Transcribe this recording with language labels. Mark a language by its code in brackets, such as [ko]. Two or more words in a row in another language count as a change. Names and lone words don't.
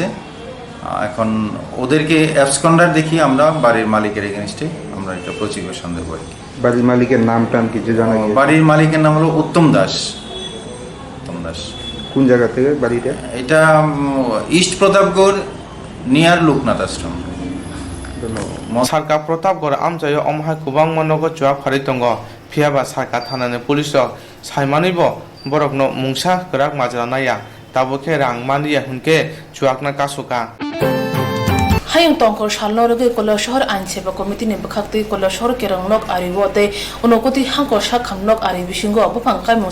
[bn] এখন ওদেরকে অ্যাবসকন্ডার দেখিয়ে আমরা বাড়ির মালিকের এগেনস্টে আমরা এটা প্রসিকিউশন দেবো আর কি। বাড়ির মালিকের নাম টাম কিছু জানা গেছে? বাড়ির মালিকের নাম হলো উত্তম দাস। উত্তম দাস কোন জায়গা থেকে বাড়িটা? এটা ইস্ট প্রতাপগড় নিয়ার লোকনাথ আশ্রম। [trp] सारका प्रतापगढ़ आमचायो अमहाय गोबां मनोगो जुआ फारि दङ फियाबा सारका थानानि पुलिसक सायमानैबो बरकनो मुंसा गोराक माजरा नाया दाबोखे रां मानिया हुनके जुआकना कासुका हायं तंखर सालनरगे कला शहर आइन सेवा कमिटिनि बखाक्ति कला शहर केरंगनक आरिबोते उनकोति हांकर साखामनक आरि बिसिंगो बफां कायमो